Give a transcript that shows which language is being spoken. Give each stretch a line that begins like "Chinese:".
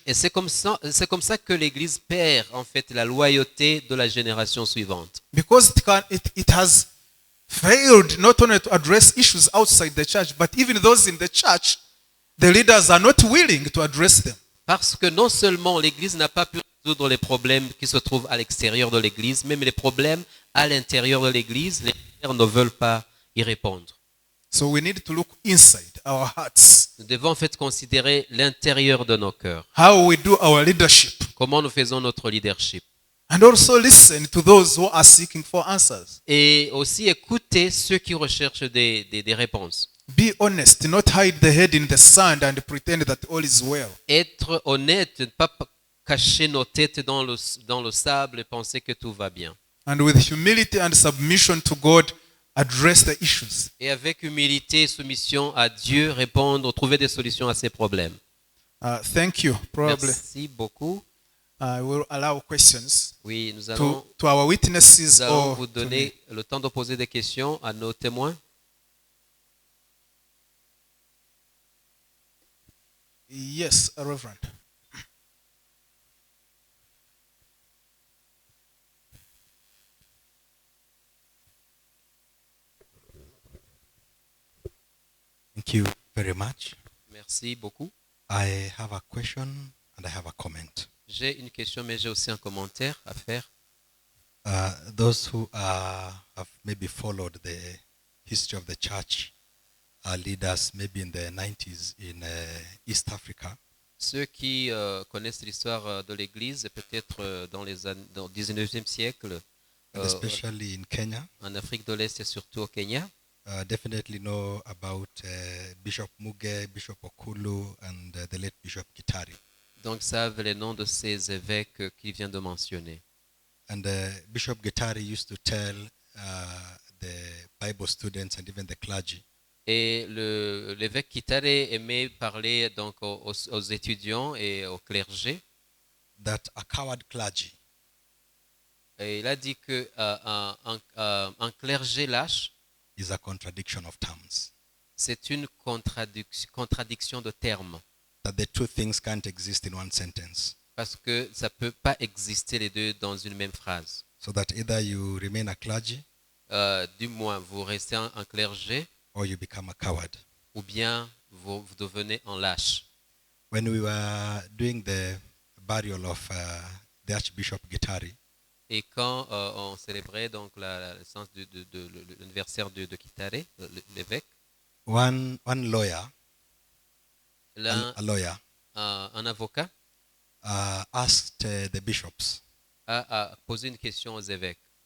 French: Et c'est comme ça que l'Église perd en fait la loyauté de la génération suivante.
English: Because it has failed not only to address issues outside the church, but even those in the church, the leaders are not willing to address them.
French: Parce que non seulement l'Église n'a pas pu résoudre les problèmes qui se trouvent à l'extérieur de l'Église, même les problèmes à l'intérieur de l'Église, les leaders ne veulent pas y répondre.
English: So we need to look inside our hearts.
French: Nous devons en fait considérer l'intérieur de nos cœurs.
English: How we do our leadership.
French: Comment nous faisons notre leadership.
English: And also listen to those who are seeking for answers.
French: Et aussi écouter ceux qui recherchent des réponses.
English: Be honest, not hide the head in the sand and pretend that all is well.
French: Être honnête, ne pas cacher nos têtes dans le sable et penser que tout va bien.
English: And with humility and submission to God, address the issues.
French: Et avec humilité et soumission à Dieu, répondre, trouver des solutions à ces problèmes.
English: Thank you. Probably
French: Merci beaucoup.
English: I will allow questions
French: Oui, nous allons,
English: to our witnesses
French: nous allons
English: or
French: vous
English: to me.
French: donner le temps de poser des questions à nos témoins.
English: Yes, Reverend. Thank you very much.
French: Merci beaucoup.
English: I have a question and I have a comment.
French: J'ai une question, mais j'ai aussi un commentaire à faire.
English: Those who have maybe followed the history of the church leaders, maybe in the 90s in East Africa,
French: Ceux qui connaissent l'histoire de l'Église, peut-être dans le 19e siècle,
English: and especially in Kenya,
French: en Afrique de l'Est et surtout au Kenya,
English: definitely know about Bishop Muge, Bishop Okulu, and the late Bishop Kitari.
French: donc savent les noms de ces évêques qu'il vient de mentionner.
English: And Bishop Gitari used to tell the Bible students and even the clergy
French: Et l'évêque Kitare aimait parler donc aux étudiants et au clergé.
English: that a coward clergy
French: Et il a dit que un clergé lâche,
English: is a contradiction of terms.
French: c'est une contradiction de termes.
English: That the two things can't exist in one sentence.
French: Parce que ça ne peut pas exister les deux dans une même phrase.
English: So that either you remain a clergy
French: Du moins, vous restez un clergé
English: or you become a coward.
French: ou bien vous devenez un lâche.
English: When we were doing the burial of the Archbishop Gitari,
French: Et quand on célébrait donc la naissance de l'anniversaire de Kitare, l'évêque,
English: one lawyer,
French: l'un,
English: a lawyer,
French: un avocat
English: asked the bishops
French: a posé une question aux évêques.